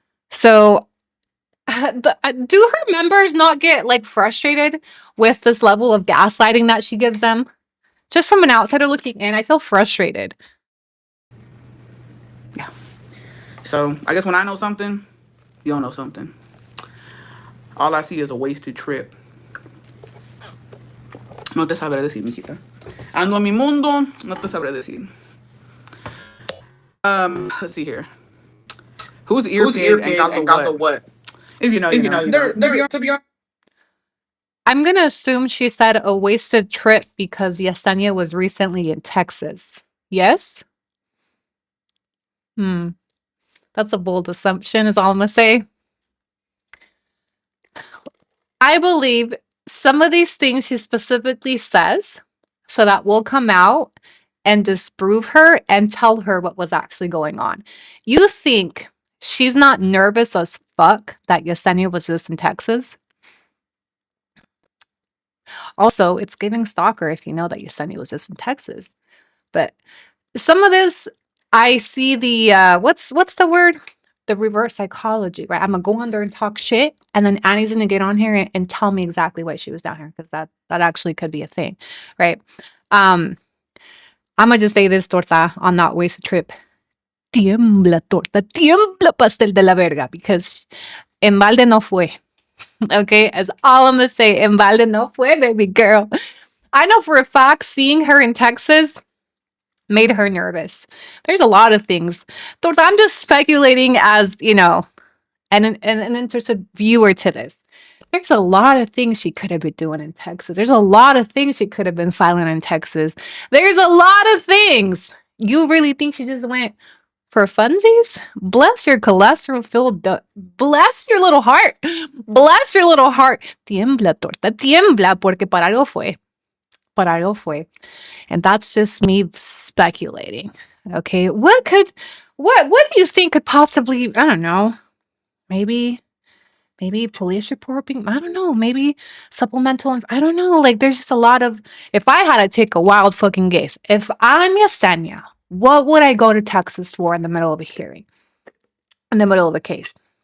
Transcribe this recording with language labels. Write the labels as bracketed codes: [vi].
[en] So do her members not get like frustrated with this level of gaslighting that she gives them? Just from an outsider looking in, I feel frustrated. Yeah. So I guess when I know something, you don't know something. All I see is a wasted trip. [es] No te sabré decir, mijita. Ando en mi mundo, no te sabré decir. [en] Let's see here. Who's ear-paid and got the what? If you know, you know. To be honest, I'm going to assume she said a wasted trip because Yesenia was recently in Texas. Yes? That's a bold assumption is all I'm going to say. I believe some of these things she specifically says so that we'll come out and disprove her and tell her what was actually going on. You think she's not nervous as fuck that Yesenia was just in Texas? Also, it's giving stalker if you know that Yesenia was just in Texas. But some of this, I see the, what's the word? The reverse psychology, right? I'm going to go on there and talk shit, and then Annie's going to get on here and tell me exactly why she was down here, because that actually could be a thing, right? I'm going to just say this, Torta, on that wasted trip. [es] Tiembla, Torta, tiembla, pastel de la verga, [en] because [es] en balde no fue. [en] Okay, as all I'm going to say, [es] en balde no fue, [en] baby girl. I know for a fact seeing her in Texas made her nervous. There's a lot of things. Torta, I'm just speculating as, an interested viewer to this. There's a lot of things she could have been doing in Texas. There's a lot of things she could have been filing in Texas. There's a lot of things. You really think she just went for funsies? Bless your cholesterol filled, bless your little heart. Bless your little heart. [es] Tiembla, Torta, tiembla, porque para algo fue. Para algo fue. [en] And that's just me speculating. Okay, what do you think could possibly, I don't know, maybe police report being, I don't know, maybe supplemental, I don't know, like there's just a lot of, if I had to take a wild fucking guess, if I'm Yesenia, what would I go to Texas for in the middle of a hearing? In the middle of a case?